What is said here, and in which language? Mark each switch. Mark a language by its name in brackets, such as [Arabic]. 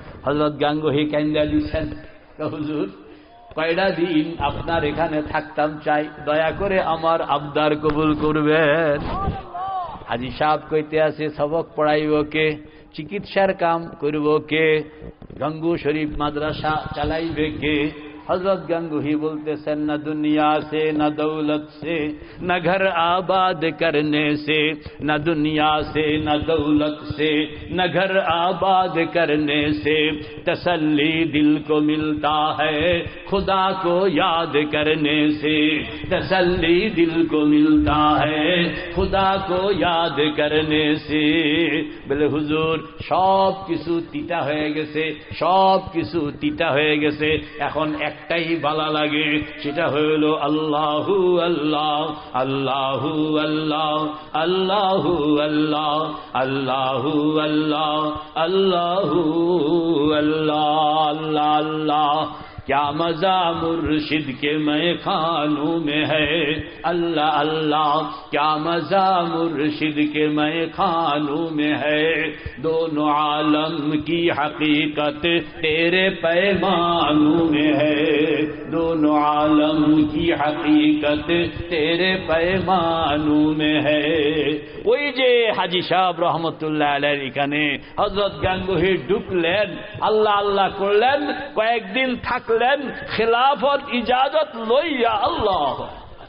[Bangla] হযরত গাঙ্গুহি কান্দা দিচ্ছেন, হুজুর কয়টা দিন আপনার এখানে থাকতাম চাই, দয়া করে আমার আবদার কবুল করবেন। হাজী সাহেব কইতে আছে, সবক পড়াইব কে, চিকিৎসার কাম করব কে, গঙ্গু শরীফ মাদ্রাসা চালাইবে কে। [Hindi] हजरत गंगूही बोलते से, न दुनिया से न दौलत से न घर आबाद करने से, न दुनिया से न दौलत से न घर आबाद करने से, तसल्ली दिल को मिलता है खुदा को याद करने से, तसल्ली दिल को मिलता है खुदा को याद करने से। [Bangla] বলে, হুজুর সব কিছু তিতা হয়ে গেছে, সব কিছু তিতা হয়ে গেছে, এখন একটাই ভালো লাগে, সেটা হলো আল্লাহু আল্লাহ আল্লাহু আল্লাহ আল্লাহু আল্লাহ আল্লাহু আল্লাহ আল্লাহু আল্লাহ আল্লাহ আল্লাহ। [Hindi] क्या मजा मुर्शिद के मैं खानों में है, अल्लाह अल्लाह क्या मजा मुर्शिद के मैं खानों में है, दोनों आलम की हकीकत तेरे पैमानों में है, दोनों आलम की हकीकत तेरे पैमानों में है। [Bangla] ওই যে হাজী সাহেব রহমতুল্লাহ আলাইহির এখানে হযরত গাঙ্গুহি ঢুকলেন, আল্লাহ আল্লাহ করলেন, কয়েকদিন থাকলেন, খেলাফত ইজাজত লইয়া। আল্লাহ